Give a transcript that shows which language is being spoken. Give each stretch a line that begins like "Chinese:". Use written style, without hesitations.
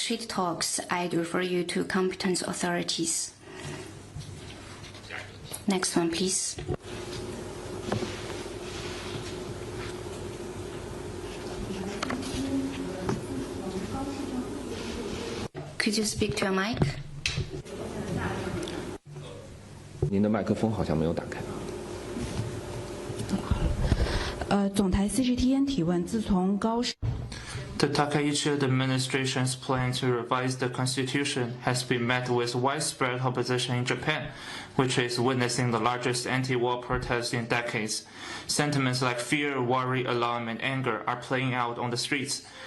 English: trade talks, I'd refer you to competent authorities. Next one, please. Could you speak to your mic?
Chinese: 您的麦克风好像没有打开。总台 CGTN 提问：自从高市
English: The Takaichi administration's plan to revise the constitution has been met with widespread opposition in Japan, which is witnessing the largest anti-war protests in decades. Sentiments like fear, worry, alarm, and anger are playing out on the streets.